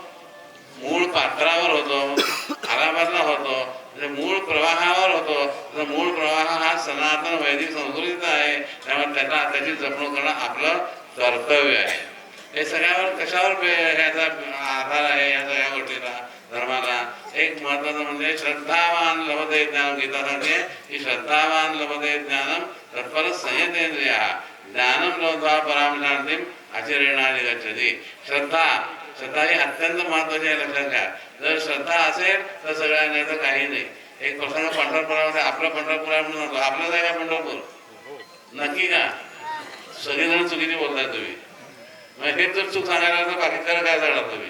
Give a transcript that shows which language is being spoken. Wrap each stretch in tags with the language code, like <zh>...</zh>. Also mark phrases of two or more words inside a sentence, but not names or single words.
<mr>मूळ पात्रावर होतो, अलाहाबादला होतो, मूळ प्रवाहावर होतो. तर मूळ प्रवाह हा सनातन वैदिक संस्कृतीचा आहे, त्यामुळे त्याची जपणूक करणं आपलं कर्तव्य आहे. हे सगळ्यावर कशावर ह्याचा आधार आहे, धर्माला. एक महत्वाचं म्हणजे</mr> <sa>श्रद्धावान लभते ज्ञानम.</sa> <mr>गीता सांगते की</mr> <sa>श्रद्धावान लभते ज्ञानम तत्पर संयतेंद्रिया ज्ञानम लब्ध्वा पराम शांतीम आचरेणानि गच्छति.</sa> <mr>श्रद्धा ही अत्यंत महत्वाची आहे, लक्षात घ्या. जर श्रद्धा असेल तर सगळ्या, नाही तर काही नाही. एक प्रसंग पंढरपुरामध्ये, आपलं पंढरपूर आहे म्हणून आपलं आहे का पंढरपूर? नक्की का? सगळेजण चुकीने बोलताय तुम्ही. मग हेच जर चूक सांगायला तर बाकी खरं काय सांगणार तुम्ही?</mr>